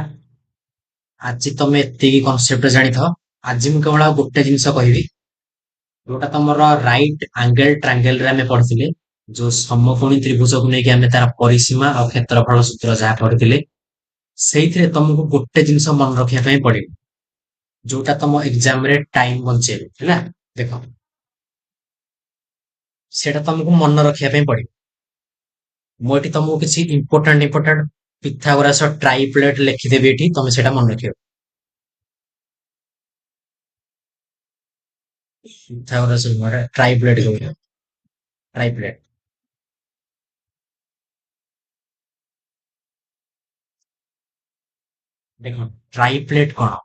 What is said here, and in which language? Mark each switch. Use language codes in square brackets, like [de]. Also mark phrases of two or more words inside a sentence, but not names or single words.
[or] ଆଜି ତମେ ଏତିକି କନସେପ୍ଟ ଜାଣିଥାଅ। ଆଜି ମୁଁ କେବଳ ଆଉ ଗୋଟେ ଜିନିଷ କହିବି, ଯୋଉଟା ତମର [en] right angle triangle [or] ରେ ଆମେ ପଢିଥିଲେ, ଯୋଉ ସମକୋଣୀ ତ୍ରିଭୁଜକୁ ନେଇକି ଆମେ ତାର ପରିସୀମା ଆଉ କ୍ଷେତ୍ରଫଳ ସୂତ୍ର ଯାହା ପଢିଥିଲେ, ସେଇଥିରେ ତମକୁ ଗୋଟେ ଜିନିଷ ମନେ ରଖିବା ପାଇଁ ପଡିବ। ଯୋଉଟା ତମ ଏକ୍ଜାମ ରେ ଟାଇମ ବଞ୍ଚେଇବ ହେଲା। ଦେଖ ସେଟା ତମକୁ ମନ ରଖିବା ପାଇଁ ପଡ଼ିବ। ମୁଁ ଏଠି ତମକୁ କିଛି [en] important Pythagoras triplet [or] ଲେଖିଦେବି ଏଠି ତମେ ସେଇଟା ମନେ ରଖିବ। [en] Pythagoras triplet [or] କହିବ ଟ୍ରାଇପ୍ଲେଟ। ଦେଖ ଟ୍ରାଇପ୍ଲେଟ କଣ?